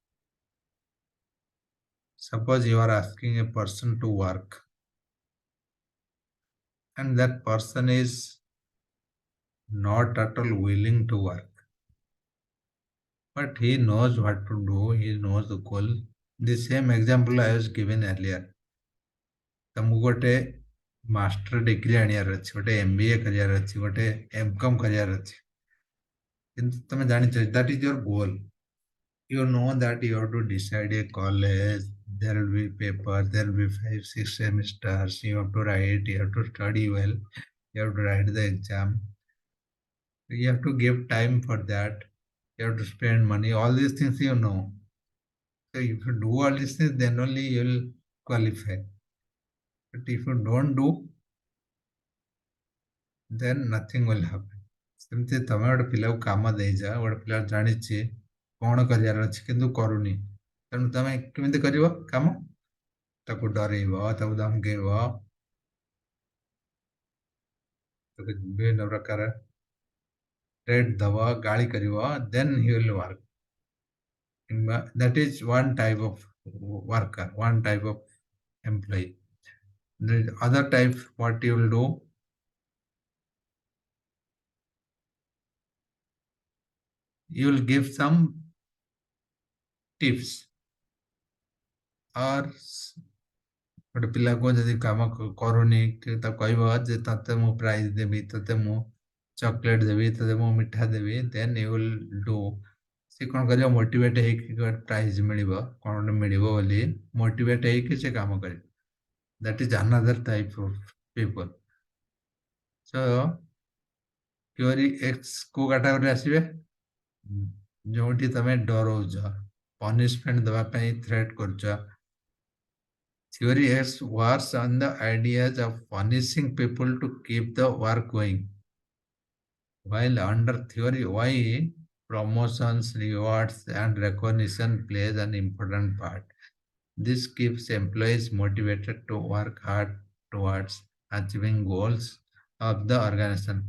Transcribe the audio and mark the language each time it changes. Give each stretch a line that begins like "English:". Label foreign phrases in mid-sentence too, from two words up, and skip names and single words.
English: Suppose you are asking a person to work, and that person is not at all willing to work, but he knows what to do, he knows the goal. The same example I was given earlier.
Odia: ତମକୁ ଗୋଟେ
English: master degree
Odia: ଆଣିବାର ଅଛି, ଗୋଟେ MBA କରିବାର ଅଛି, ଗୋଟେ MCOM କରିବାର ଅଛି, କିନ୍ତୁ ତମେ ଜାଣିଛ
English: that is your goal. You know that you have to decide a college, there will be paper, there will be 5 6 semesters, you have to write, you have to study well, you have to write the exam, you have to give time for that, you have to spend money, all these things you know. So if you do all these things, then only you will qualify. But if you don't do, then nothing will happen.
Odia: ସେମିତି ତମେ ଗୋଟେ ପିଲାକୁ କାମ ଦେଇଛ, ଗୋଟେ ପିଲା ଜାଣିଛି କଣ କରିବାର ଅଛି କିନ୍ତୁ କରୁନି, ତେଣୁ ତମେ କେମିତି କରିବ କାମ? ତାକୁ ଡରେଇବ, ତାକୁ ଧମକେଇବ, ତାକୁ ବିଭିନ୍ନ ପ୍ରକାର ଥ୍ରେଟ୍ ଦବ, ଗାଳି କରିବ,
English: then he will work. That is one type of worker, one type of employee. The other type, what you will do, you will give some tips or
Odia: ଗୋଟେ ପିଲାକୁ ଯଦି କାମ କରୁନି ତାକୁ କହିବ ଯେ ତତେ ମୁଁ ପ୍ରାଇଜ ଦେବି, ତତେ ମୁଁ ଚକୋଲେଟ ଦେବି, ତତେ ମୁଁ ମିଠା ଦେବି,
English: then you will do.
Odia: ସେ କଣ କରିବ, ମୋଟିଭେଟ ହେଇକି ଗୋଟେ ପ୍ରାଇଜ ମିଳିବ, କଣ ଗୋଟେ ମିଳିବ ବୋଲି ମୋଟିଭେଟ ହେଇକି ସେ କାମ କରିବ।
English: That is another type of people. So theory X
Odia: କୋଉ କାଟାଗୋରୀ ଆସିବେ? ଯୋଉଠି ତମେ ଡରଉଛ, ପନିଶମେଣ୍ଟ ଦେବା ପାଇଁ ଥ୍ରେଟ୍ କରୁଛ।
English: Theory X works on the ideas of punishing people to keep the work going. While under theory Y, promotions, rewards, and recognition plays an important part. This keeps employees motivated to work hard towards achieving goals of the organization.